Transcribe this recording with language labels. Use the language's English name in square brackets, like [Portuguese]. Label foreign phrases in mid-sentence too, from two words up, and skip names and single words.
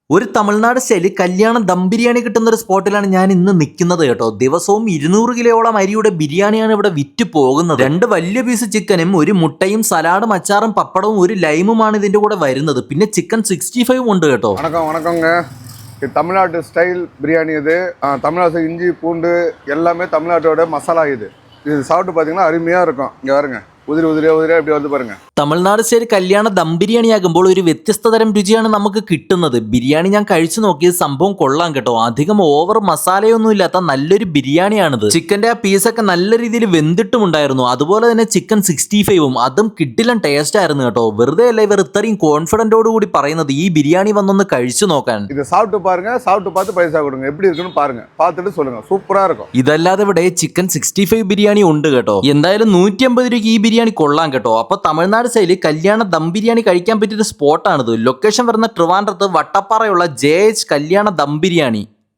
[Malayalam] ഒരു തമിഴ്നാട് സ്റ്റൈലിൽ കല്യാണം ദം ബിരിയാണി കിട്ടുന്ന ഒരു സ്പോട്ടിലാണ് ഞാൻ ഇന്ന് നിൽക്കുന്നത് കേട്ടോ. ദിവസവും 200 കിലോയോളം അരിയുടെ ബിരിയാണിയാണ് ഇവിടെ വിറ്റ് പോകുന്നത്. 2 വലിയ പീസ് ചിക്കനും ഒരു മുട്ടയും സലാഡും അച്ചാറും പപ്പടവും ഒരു ലൈമുമാണ് ഇതിന്റെ കൂടെ വരുന്നത്. പിന്നെ ചിക്കൻ 65 ഉണ്ട് കേട്ടോ. [Tamil] வணக்கங்க. இது தமிழ்நாட்டு ஸ்டைல் பிரியாணி. இது தமிழ்நாடு இஞ்சி பூண்டு எல்லாமே தமிழ்நாட்டோட மசாலா. இது சாப்பிட்டு பார்த்தீங்கன்னா அருமையாக இருக்கும். இங்கே பாருங்க, ഉതിരി இப்படி வந்து பாருங்க. [Malayalam] തമിഴ്നാട് സ്റ്റൈൽ കല്യാണ ദം ബിരിയാണി ആകുമ്പോൾ ഒരു വ്യത്യസ്ത തരം രുചിയാണ് നമുക്ക് കിട്ടുന്നത്. ബിരിയാണി ഞാൻ കഴിച്ചു നോക്കിയ സംഭവം കൊള്ളാം കേട്ടോ. അധികം ഓവർ മസാലയൊന്നും ഇല്ലാത്ത നല്ലൊരു ബിരിയാണിയാണിത്. ചിക്കന്റെ ആ പീസൊക്കെ നല്ല രീതിയിൽ വെന്തിട്ടുമുണ്ടായിരുന്നു. അതുപോലെ തന്നെ ചിക്കൻ 65ഉം അതും കിട്ടില്ല ടേസ്റ്റ് ആയിരുന്നു കേട്ടോ. വെറുതെ അല്ല ഇവർ ഇത്രയും കോൺഫിഡന്റോട് കൂടി പറയുന്നത് ഈ ബിരിയാണി വന്നൊന്ന് കഴിച്ചു നോക്കാൻ. [Tamil] இது சாப்பிட்டு பாருங்க, சாப்பிட்டு பார்த்து பைசா கொடுங்க. எப்படி இருக்குன்னு பாருங்க, பார்த்துட்டு சொல்லுங்க. സൂപ്പറാ இருக்கும். [Malayalam] ഇതല്ലാതെ ഇവിടെ ചിക്കൻ 65 ബിരിയാണി ഉണ്ട് കേട്ടോ. എന്തായാലും 150 രൂപയ്ക്ക് ഈ ബിരിയാണി കൊള്ളാം കേട്ടോ. അപ്പൊ തമിഴ്നാട് സ്റ്റൈലിൽ കല്യാണ ദം ബിരിയാണി കഴിക്കാൻ പറ്റിയൊരു സ്പോട്ടാണിത്. ലൊക്കേഷൻ വരുന്ന ട്രിവാൻഡ്രത്ത് വട്ടപ്പാറയുള്ള JH കല്യാണ ദം ബിരിയാണി.